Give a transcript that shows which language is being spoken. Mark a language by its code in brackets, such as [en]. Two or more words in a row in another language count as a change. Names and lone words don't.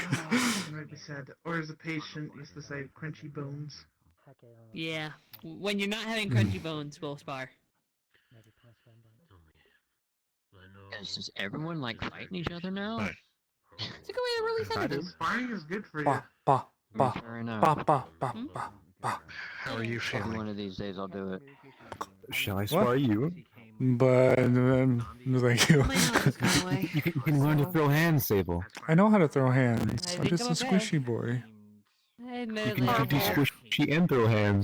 [en] It might be sad. Or as a patient used to say, crunchy bones. Yeah. When you're not having crunchy bones, we'll spar. Does everyone like fighting each other now? It's a good way to release energy. Sparring is good for you. Ba, ba, ba, Fair enough. ba, ba, ba, ba, ba. How are you Maybe feeling? one of these days I'll do it. Shall I spar you? But thank you. You can learn to throw hands, Sable. I know how to throw hands. I I'm think just I'm a okay. squishy boy. You can do squishy and throw hands.